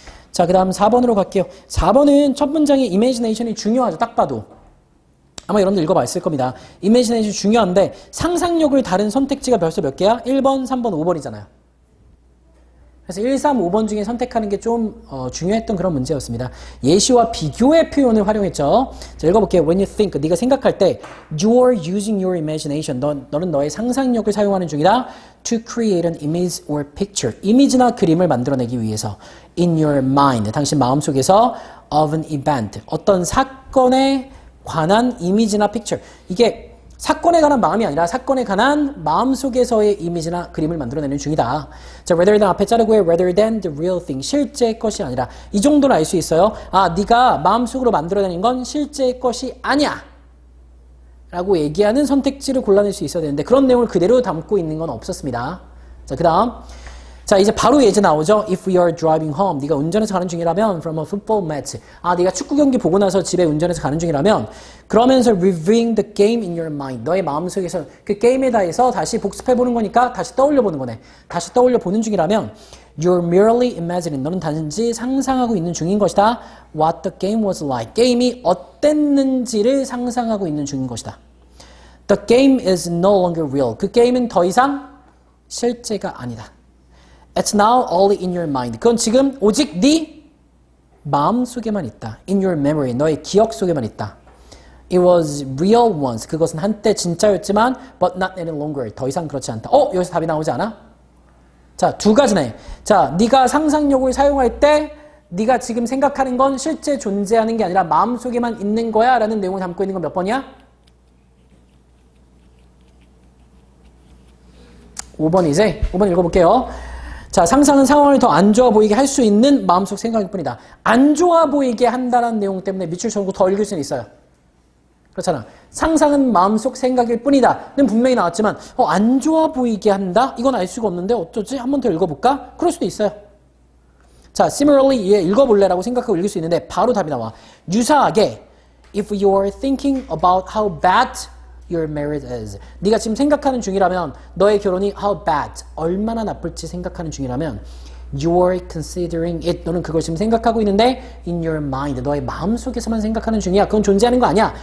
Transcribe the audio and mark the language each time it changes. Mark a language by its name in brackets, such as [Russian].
[Korean] 자, 그 다음 4번으로 갈게요. 4번은 첫 문장의 imagination이 중요하죠. 딱 봐도. 아마 여러분들 읽어봤을 겁니다. imagination 중요한데 상상력을 다른 선택지가 벌써 몇 개야? 1번, 3번, 5번이잖아요. 그래서 1, 3, 5번 중에 선택하는 게 좀 중요했던 그런 문제였습니다. 예시와 비교의 표현을 활용했죠. 자, 읽어볼게요. [English] When you think, [Korean] 네가 생각할 때 [English] you're using your imagination. [Korean] 너는 너의 상상력을 사용하는 중이다. [English] To create an image or picture. [Korean] 이미지나 그림을 만들어내기 위해서 [English] in your mind. [Korean] 당신 마음속에서 [English] of an event. [Korean] 어떤 사건에 관한 이미지나 picture. 이게 사건에 관한 마음이 아니라 사건에 관한 마음속에서의 이미지나 그림을 만들어내는 중이다. [English] 자, rather than [Korean] 앞에 자르고 해 [English] rather than the real thing. [Korean] 실제의 것이 아니라. 이 정도는 알 수 있어요. 아, 네가 마음속으로 만들어내는 건 실제의 것이 아니야. 라고 얘기하는 선택지를 골라낼 수 있어야 되는데 그런 내용을 그대로 담고 있는 건 없었습니다. 자, 그 다음. 자, 이제 바로 예제 나오죠. [English] If we are driving home. [Korean] 네가 운전해서 가는 중이라면 [English] from a football match. [Korean] 아, 네가 축구 경기 보고 나서 집에 운전해서 가는 중이라면 그러면서 [English] reviewing the game in your mind. [Korean] 너의 마음속에서 그 게임에 대해서 다시 복습해보는 거니까 다시 떠올려보는 거네. 다시 떠올려보는 중이라면 [English] You're merely imagining. [Korean] 너는 단지 상상하고 있는 중인 것이다. [English] What the game was like. [Korean] 게임이 어땠는지를 상상하고 있는 중인 것이다. [English] The game is no longer real. [Korean] 그 게임은 더 이상 실제가 아니다. [English] It's now only in your mind. [Korean] 그건 지금 오직 네 마음속에만 있다. [English] In your memory. [Korean] 너의 기억 속에만 있다. [English] It was real once. [Korean] 그것은 한때 진짜였지만 [English] but not any longer. [Korean] 더 이상 그렇지 않다. 여기서 답이 나오지 않아? 자, 두 가지네. 자, 네가 상상력을 사용할 때 네가 지금 생각하는 건 실제 존재하는 게 아니라 마음속에만 있는 거야 라는 내용을 담고 있는 건 몇 번이야? 5번이지? 5번 읽어볼게요. 자, 상상은 상황을 더 안 좋아 보이게 할 수 있는 마음속 생각일 뿐이다. 안 좋아 보이게 한다는 내용 때문에 밑줄 쳐놓고 더 읽을 수는 있어요. 그렇잖아. 상상은 마음속 생각일 뿐이다. 는 분명히 나왔지만 안 좋아 보이게 한다? 이건 알 수가 없는데 어쩌지? 한 번 더 읽어볼까? 그럴 수도 있어요. 자, similarly, 얘 읽어볼래라고 생각하고 읽을 수 있는데 바로 답이 나와. 유사하게 [English] if you're thinking about how bad your marriage is. [Korean] 네가 지금 생각하는 중이라면 너의 결혼이 how bad, 얼마나 나쁠지 생각하는 중이라면 [English] you're considering it. [Korean] 너는 그걸 지금 생각하고 있는데 [English] in your mind, [Korean] 너의 마음속에서만 생각하는 중이야. 그건 존재하는 거 아니야.